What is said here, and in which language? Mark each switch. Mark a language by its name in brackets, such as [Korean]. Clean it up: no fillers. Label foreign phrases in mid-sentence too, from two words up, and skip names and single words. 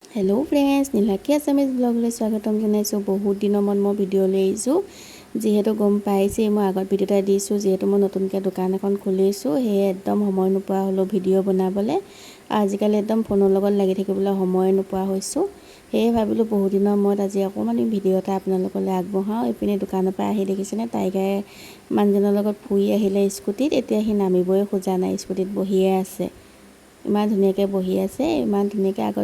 [English] hello friends [Assamese] নীলাকী আসামীজ ব্লগলে স্বাগতম জনাইছো বহুত दिনৰ মন মই ভিডিও লৈ আহিছো যেহেতু গম পাইছে মই আগত ভিডিওটা দিছো যেহেতু মই নতুনকৈ দোকান এখন খুলিছো হে একদম সময় নোপোৱা হলো ভিডিও বনাবলে আজিকালি একদম ফোনৰ লগত লাগি থাকিবলৈ সময় নোপোৱা হৈছো হে ভাবিলো বহুত দিনৰ মূৰত আজি অকমান ভিডিও এটা আপোনালোকলৈ আগবঢ়াও এপিনে দোকানৰ পৰা আহি দেখিছেনে টাইগাৰ মানুহজনৰ লগত ফুৰি আহিলে স্কুটিত এতিয়া হি নামিবই খোজা নাই স্কুটিত বহিয়ে আছে ইমান ধুনীয়াকৈ বহি আছে ইমান ধুনীয়াকৈ আগত